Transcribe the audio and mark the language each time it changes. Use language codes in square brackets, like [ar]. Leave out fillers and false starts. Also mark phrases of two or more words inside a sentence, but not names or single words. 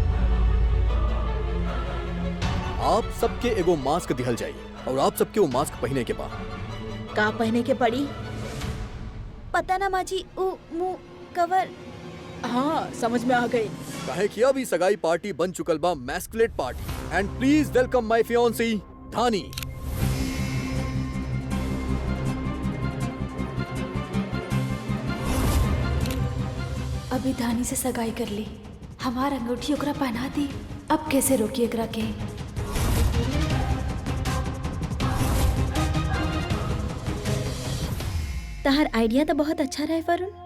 [bho] आप सबके एगो मास्क दिहल जाई और आप सबके वो मास्क पहने के बाद का पहने के पड़ी? पता ना माँ जी, वो मुंह कवर। हाँ, समझ में आ गई। काहे कि अभी सगाई पार्टी बन चुकल बा मैस्कुलेट पार्टी। [en] And please welcome my fiancée धानी। [bho] अभी धानी से सगाई कर ली, हमार अंगूठी ओकरा पहना दी, अब कैसे रोकी एकरा के? तहार आइडिया तो बहुत अच्छा रहे वरुण।